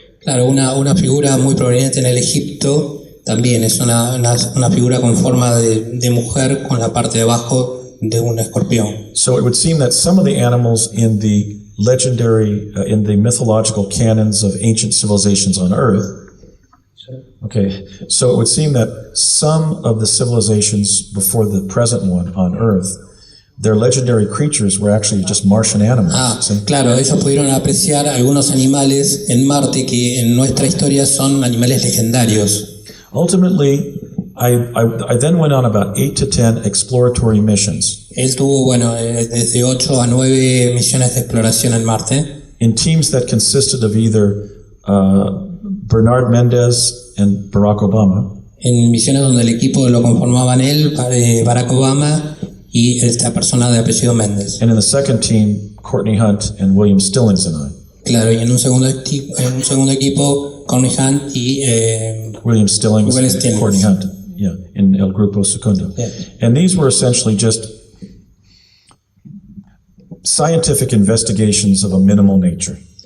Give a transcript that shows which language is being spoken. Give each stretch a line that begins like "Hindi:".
Spanish: Claro, una figura muy proveniente en el Egipto también es una figura con forma de mujer con la parte de abajo de un escorpión.
English: So it would seem that some of the animals in the legendary, in the mythological canons of ancient civilizations on Earth, okay, so it would seem that some of the civilizations before the present one on Earth, their legendary creatures were actually just Martian animals.
Spanish: Claro, ellos pudieron apreciar algunos animales en Marte que en nuestra historia son animales legendarios.
English: Ultimately, I then went on about 8 to 10 exploratory missions.
Spanish: Él tuvo, bueno, desde 8 a 9 misiones de exploración en Marte.
English: In teams that consisted of either Bernard Mendez and Barack Obama.
Spanish: En misiones donde el equipo lo conformaban él, Barack Obama y esta persona de apellido Méndez.
English: And in the second team, Courtney Hunt and William Stillings and I.
Spanish: Claro, y en un segundo equipo, Connie Hunt y William Stillings William
English: and Stillings. Courtney Hunt, yeah, in
Spanish: El Grupo Segundo.
English: Yeah. And these were essentially just scientific investigations of a minimal nature.